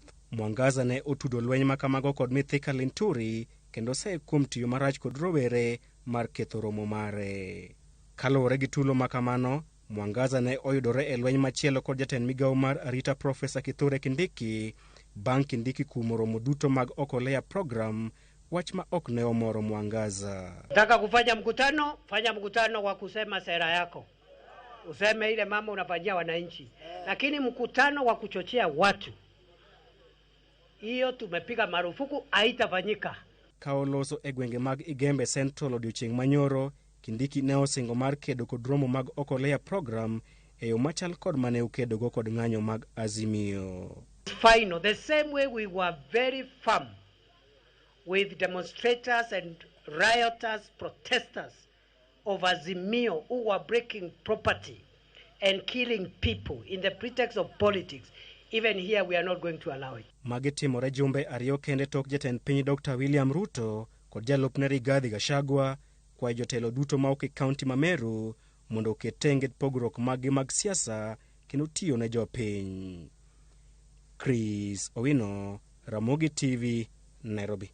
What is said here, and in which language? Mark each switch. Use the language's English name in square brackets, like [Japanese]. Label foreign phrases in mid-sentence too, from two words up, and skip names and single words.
[Luo (Kenya and Tanzania)] Mwangaza ne otudo lweny makamago kod Mithika Linturi kendo se kuom tiyo marach kod rowere mar ketho romo mare. Kaluwore gi tulo makamano, Mwangaza ne oyudore e lweny machielo kod jatend migawo mar arita Profesa Kithure Kindiki bang' Kindiki kumo romo duto mag Okolea program, wach ma ok ne omoro Mwangaza. [Swahili] Nataka kufanya mkutano, fanya mkutano wa kusema sera yako. Useme ile mambo unafanyia wananchi. Lakini mkutano wa kuchochea watu, hiyo tumepiga marufuku, haitafanyika. [Luo (Kenya and Tanzania)] Kaoloso e gwenge mag Igembe Central odiochieng' manyoro, Kindiki ne osingo mar kedo kod romo mag Okolea program e yo machal kod mane ukedogo kod ng'anyo mag Azimio. [English] Final, the same way we were very firm with demonstrators and rioters, protesters of Azimio who were breaking property and killing people in the pretext of politics. Even here we are not going to allow it. [Luo (Kenya and Tanzania)] Magi timore jumbe ariyo kende tok jatend piny Dr. William Ruto kod jalupne Rigathi Gachagua kwa jotelo duto ma ok kaunti ma Meru mondo oket tenge pogruok maggi mag siasa kendo tiyo ne jopiny. Chris Owino, Ramogi TV, Nairobi.